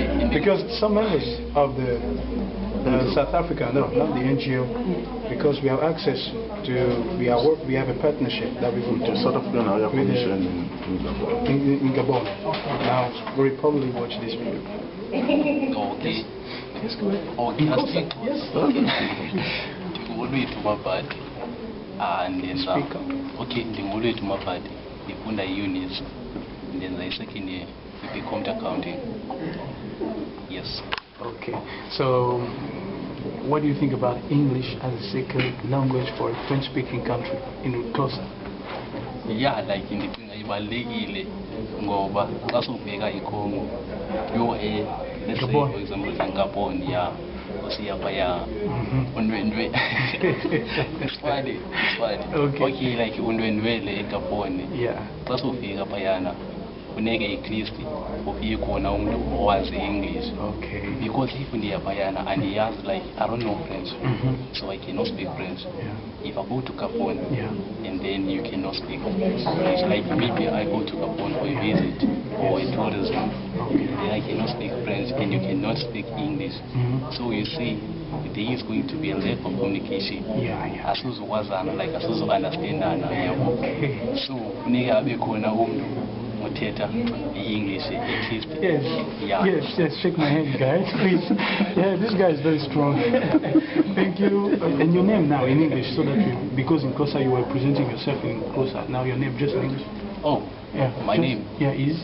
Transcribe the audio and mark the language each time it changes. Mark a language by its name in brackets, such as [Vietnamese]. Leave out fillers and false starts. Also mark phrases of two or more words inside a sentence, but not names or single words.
[English] Because some members of the South Africa, no, not the NGO, because we have access to, we have a partnership that we will do. The South African Area Commission in Gabon. Now, we'll probably watch this video. Okay. Yes, go ahead. Okay, I speak. Yes. [Xhosa] Ndingolwe tumapati. Ndenza. [English] Speak up. [Xhosa] Okay, ndingolwe tumapati. Ndifunda units. [English] Ndenza second year computer accounting. Yes. Okay. So, what do you think about English as a second language for a French-speaking country in Xhosa? Yeah, like [Xhosa] ndicinga ibalulekile ngoba xa subheka iCongo [English] let's say for example in Gabon, yeah, [Xhosa] usiya phaya undwendwe. [English] It's funny. Okay, like [Xhosa] undwendwele eGabon. [English] Yeah. [Xhosa] Xa sufika phayana funeke [English] at least [Xhosa] ufike khona umuntu owazi English. [English] Okay. Because if [Xhosa] ndiya phayana [English] and he has like I don't know French, so I cannot speak French. Yeah. If I go to Gabon, Yeah. and then you cannot speak English, like maybe I go to Gabon for a visit or a tourism, then I cannot speak French and you cannot speak English. So you see, there is going to be a lack of communication. Yeah. [Xhosa] Asuzwazana, like asuzwa-understandana, yabo. So funeka abe khona umuntu uthetha English [English] at least. Yes. Yeah. Yes. Shake my hand, guys, please. Yeah, this guy is very strong. Thank you. And your name now in English, so that because in Xhosa you were presenting yourself in Xhosa. Now your name just in English. Oh. Yeah. My name. Yeah, is.